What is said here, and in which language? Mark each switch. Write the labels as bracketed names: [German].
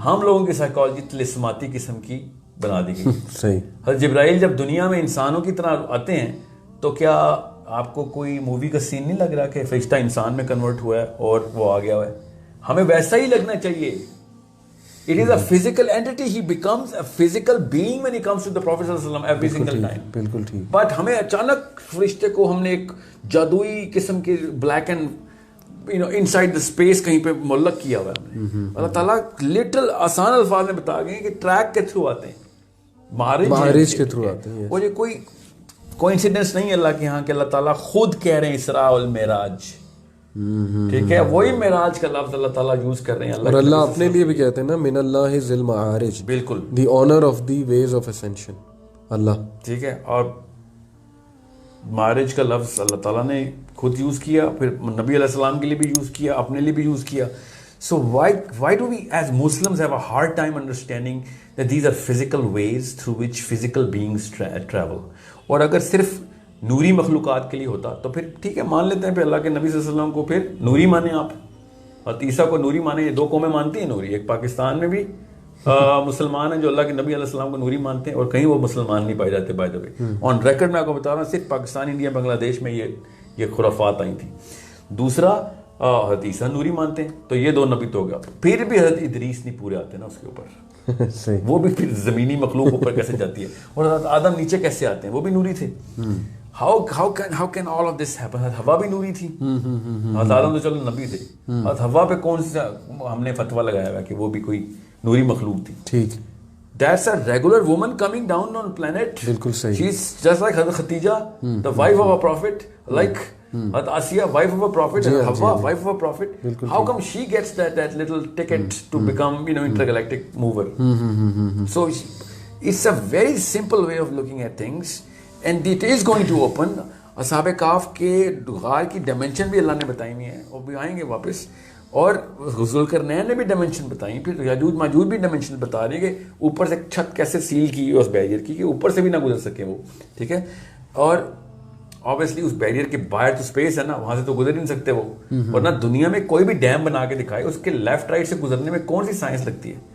[Urdu] ہم لوگوں کی سائیکالوجی طلسماتی قسم کی بنا دی گئی. صحیح. حضرت جبرائیل جب دنیا میں انسانوں کی طرح آتے ہیں تو کیا آپ کو کوئی مووی کا سین نہیں لگ رہا کہ فرشتہ انسان میں کنورٹ ہوا ہے اور وہ آ گیا ہوا ہے؟ ہمیں ویسا ہی لگنا چاہیے. [English] It is a physical entity. He becomes a physical being when he comes to the Prophet sallallahu alaihi wasallam every single time. [Urdu] بالکل ٹھیک. But ہمیں اچانک فرشتے کو ہم نے ایک جادوئی قسم کے black and inside the space کہیں پہ معلق کیا ہوا ہے. اللہ تعالیٰ لٹل آسان الفاظ میں بتا گئے کہ ٹریک کے تھرو آتے ہیں, معارج کے تھرو آتے ہیں. اور یہ کوئی کوئنسیڈنس نہیں ہے اللہ کے ہاں کہ اللہ تعالیٰ خود کہہ رہے ہیں اسراء والمعراج. ٹھیک ہے, وہی معراج کا لفظ اللہ تعالیٰ یوز کر رہے ہیں. اور اللہ اپنے لیے بھی کہتے ہیں نا, من اللہ ذی المعارج, بالکل, [English] The honour of the ways of ascension, اللہ. [Urdu] ٹھیک ہے, اور معارج کا لفظ اللہ تعالیٰ نے خود یوز کیا, پھر نبی علیہ السلام کے لیے بھی یوز کیا, اپنے لیے بھی یوز کیا. [English] So why do we as Muslims have a hard time understanding that these are physical ways through which physical beings travel? [Urdu] اور اگر صرف نوری مخلوقات کے لیے ہوتا تو پھر ٹھیک ہے, مان لیتے ہیں پھر اللہ کے نبی صلی اللہ علیہ وسلم کو پھر نوری مانیں آپ, اور عیسیٰ کو نوری مانیں. یہ دو قومیں مانتی ہیں نوری, ایک پاکستان میں بھی مسلمان ہیں جو اللہ کے نبی علیہ السلام کو نوری مانتے ہیں, اور کہیں وہ مسلمان نہیں پائے جاتے. [English] by the way on record [Urdu] میں آپ کو بتا رہا ہوں, صرف پاکستان, انڈیا, بنگلہ دیش میں یہ خرافات آئی تھیں. دوسرا حضرت عیسیٰ نوری مانتے ہیں, تو یہ دو نبی تو ہو گیا. پھر بھی حضرت ادریس نہیں پورے آتے نا اس کے اوپر, وہ بھی پھر زمینی مخلوق اوپر کیسے جاتی ہے, اور حضرت آدم نیچے کیسے آتے ہیں, وہ بھی نوری تھے. [English] how can all of this happen? [Urdu] ہوا بھی نوری تھی, آدم تو چلو نبی تھے, ہوا پہ کون سا ہم نے فتوا لگایا ہوا کہ وہ بھی کوئی نوری مخلوق تھی. ٹھیک, [English] That's a regular woman coming down on planet. [Urdu] بالکل صحیح. [English] She's just like Hazrat Khatija, the wife of a prophet, like Hazrat Asiya, wife of a prophet, and Hawa, wife of a prophet. How come she gets that little ticket to become, intergalactic mover? So it's a very simple way of looking at things, and it is going to open. [Urdu] اصحاب کاف کے غار کی dimension بھی اللہ نے بتائی ہوئی ہیں, اور بھی آئیں گے واپس, اور ذوالقرنین نے بھی ڈائمینشن بتائی, پھر یاجوج ماجوج بھی ڈائمینشن بتا رہے ہیں کہ اوپر سے چھت کیسے سیل کی اس بیریئر کی کہ اوپر سے بھی نہ گزر سکے وہ, ٹھیک ہے. اور obviously اس بیریئر کے باہر تو اسپیس ہے نا, وہاں سے تو گزر نہیں سکتے وہ, اور نہ دنیا میں کوئی بھی ڈیم بنا کے دکھائے اس کے لیفٹ رائٹ سے گزرنے میں کون سی سائنس لگتی ہے.